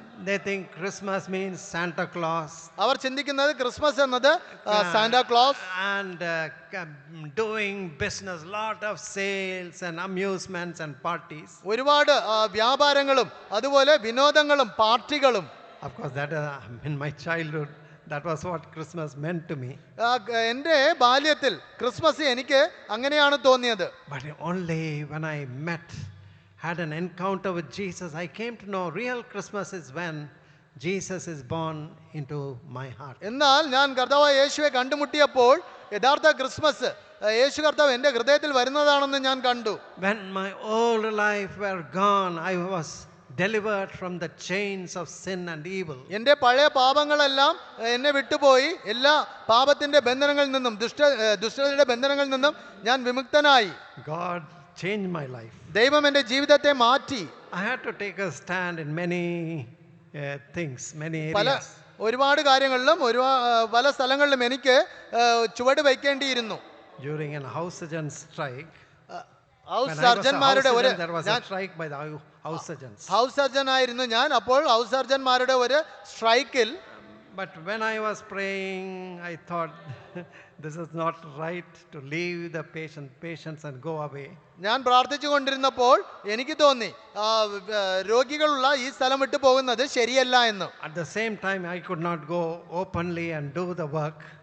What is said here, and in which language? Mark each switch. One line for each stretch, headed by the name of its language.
English: They think Christmas means Santa Claus.
Malayalam: അവർ ചിന്തിക്കുന്നത് Christmas എന്നത് Santa Claus
English: And doing business, lot of sales and amusements and parties.
Malayalam: ഒരുപാട് വ്യാപാരങ്ങളും അതുപോലെ വിനോദങ്ങളും പാർട്ടികളും.
English: Of course, that in my childhood, that was what Christmas meant to me.
Malayalam: എൻ്റെ ബാല്യത്തിൽ Christmas എനിക്ക് അങ്ങനെയാണ് തോന്നിയത്.
English: But only when I had an encounter with Jesus, I came to know real Christmas is when Jesus is born into my heart.
Malayalam: എന്നാൽ ഞാൻ കർത്താവായ യേശുവെ കണ്ടുമുട്ടിയപ്പോൾ യഥാർത്ഥ ക്രിസ്മസ് യേശു കർത്താവ് എൻ്റെ ഹൃദയത്തിൽ വരുന്നതാണെന്ന് ഞാൻ കണ്ടു.
English: When my old life were gone, I was delivered from the chains of sin and evil.
Malayalam: എൻ്റെ പഴയ പാപങ്ങളെല്ലാം എന്നെ വിട്ടുപോയി. എല്ലാ പാപത്തിന്റെ ബന്ധനങ്ങളിൽ നിന്നും ദുഷ്ടതയുടെ ബന്ധനങ്ങളിൽ നിന്നും ഞാൻ വിമുക്തനായി.
English: God changed my life.
Malayalam: ദൈവം എൻ്റെ ജീവിതത്തെ മാറ്റി.
English: I had to take a stand in many things, many
Malayalam: പല
English: areas.
Malayalam: ഒരുപാട് കാര്യങ്ങളിലും പല സ്ഥലങ്ങളിലും എനിക്ക് ചുവട് വയ്ക്കേണ്ടിയിരുന്നു.
English: During a house surgeon strike,
Malayalam: house
English: when I was a house
Malayalam: സർജന്മാരുടെ
English: surgeon, there was a strike by the house surgeons.
Malayalam: House surgeon ആയിരുന്നു ഞാൻ. അപ്പോൾ ഹൗസ് സർജന്മാരുടെ ഒരു സ്ട്രൈക്കിൽ
English: But when I was praying, I thought this is not right to leave the patients and go away.
Malayalam: ഞാൻ പ്രാർത്ഥിച്ചു കൊണ്ടിരുന്നപ്പോൾ എനിക്ക് തോന്നി രോഗികളുള്ള ഈ സ്ഥലം വിട്ടു പോകുന്നത് ശരിയല്ല എന്ന്.
English: At the same time, I could not go openly and do the work.